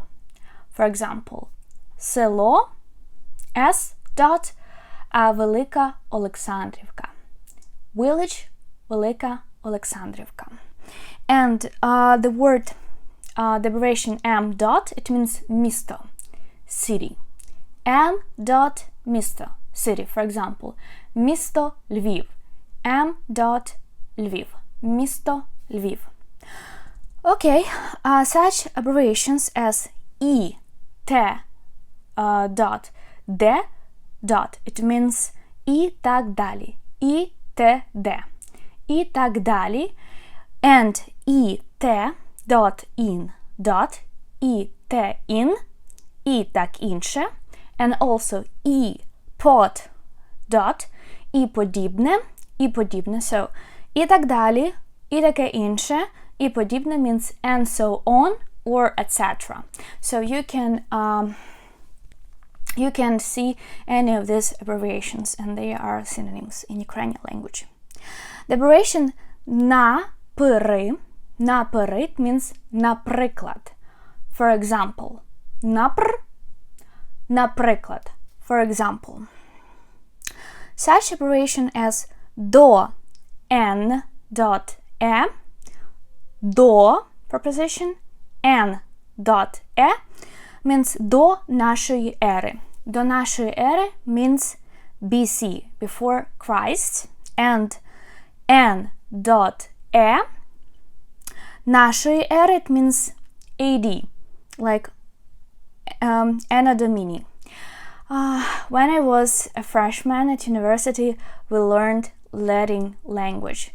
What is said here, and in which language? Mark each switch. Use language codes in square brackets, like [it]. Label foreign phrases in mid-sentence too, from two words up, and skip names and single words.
[en] For example, село, S dot, [uk] Велика Олександрівка. [en] Village, Велика Олександрівка. And the word, the abbreviation M dot, it means місто, city. M dot місто, city. For example, [uk] місто Львів. [en] M dot [uk] Львів. Місто Львів. [en] Okay, such abbreviations as E, T dot, D dot, it means [uk] і так далі. І Т Д. І так далі. [en] And it.in. [uk] те ін, і так інше, [en] and also [uk] і под, [en] dot, [uk] і подібне, [en] so, [uk] і так далі, і таке інше, і подібне [en] means and so on or etc. So you can see any of these abbreviations and they are synonyms in Ukrainian language. The abbreviation напри, it means наприклад. For example, наприклад. For example, such abbreviation as до n dot e, до preposition n dot e means [uk] до нашої ери. До нашої ери [en] means BC, before Christ, and n dot e [uk] нашої ери [en] it means AD, like [la] Anno Domini. [en] When I was a freshman at university, we learned Latin language.